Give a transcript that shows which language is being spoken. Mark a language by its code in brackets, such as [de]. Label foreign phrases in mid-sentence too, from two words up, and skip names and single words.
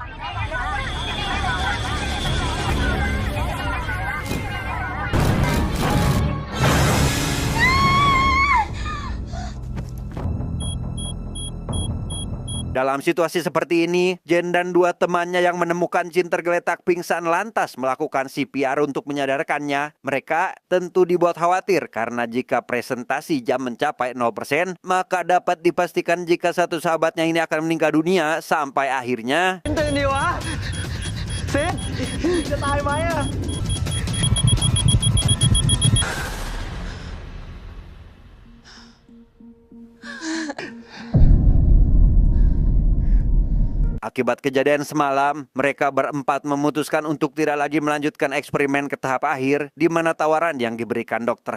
[id] dalam situasi seperti ini, Jen dan dua temannya yang menemukan Jin tergeletak pingsan lantas melakukan CPR untuk menyadarkannya. Mereka tentu dibuat khawatir karena jika presentasi jam mencapai 0%, maka dapat dipastikan jika satu sahabatnya ini akan meninggal dunia sampai akhirnya [th] ตื่นดิวะเซนจะตายไหมอะ [id] Akibat kejadian semalam, mereka berempat memutuskan untuk tidak lagi melanjutkan eksperimen ke tahap akhir, di mana tawaran yang diberikan Dr.